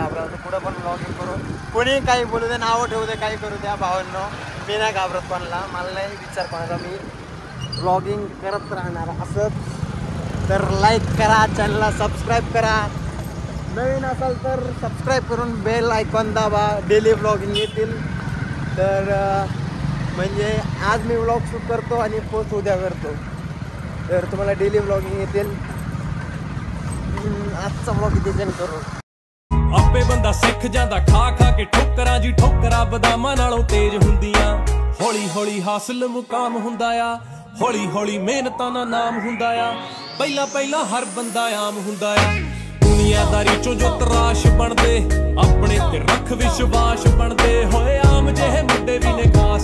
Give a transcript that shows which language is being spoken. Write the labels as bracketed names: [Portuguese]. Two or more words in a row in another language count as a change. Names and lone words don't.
[Marathi] घाबरत पुढं पण व्लॉगिंग करू कोणी काही बोलू दे नावं ठेवू दे काही करू द्या भावांनो मी नाही घाबरत कोणाला मला नाही विचार कोणाला मी व्लॉगिंग करत राहणार असंच तर लाईक करा चॅनलला सबस्क्राईब करा नवीन असाल तर सबस्क्राईब करून [English] bell icon [Marathi] दाबा [English] daily vlogging [Marathi] येतील तर म्हणजे आज मी [English] vlog shoot [Marathi] करतो आणि पोस्ट उद्या करतो तर तुम्हाला [English] daily vlogging [Marathi] येतील आजचा व्लॉग इथे सेंड करू [Punjabi] ਆਪੇ ਬੰਦਾ ਸਿੱਖ ਜਾਂਦਾ ਖਾ ਖਾ ਕੇ ਠੋਕਰਾਂ ਜੀ ਠੋਕਰਾਂ ਬਦਾਮਾਂ ਨਾਲੋਂ ਤੇਜ਼ ਹੁੰਦੀਆਂ ਹੌਲੀ ਹੌਲੀ ਹਾਸਲ ਮੁਕਾਮ ਹੁੰਦਾ ਆ ਹੌਲੀ ਹੌਲੀ ਮਿਹਨਤਾਂ ਦਾ ਨਾਮ ਹੁੰਦਾ ਆ ਪਹਿਲਾਂ ਪਹਿਲਾਂ ਹਰ ਬੰਦਾ ਆਮ ਹੁੰਦਾ ਆ ਦੁਨੀਆਦਾਰੀ ਚੋਂ ਜੋ ਤਰਾਸ਼ ਬਣਦੇ ਆਪਣੇ ਤੇ ਰੱਖ ਵਿਸ਼ਵਾਸ ਬਣਦੇ ਹੋਏ ਆਮ ਜਿਹੇ ਮੁੰਡੇ ਵੀ ਨੇ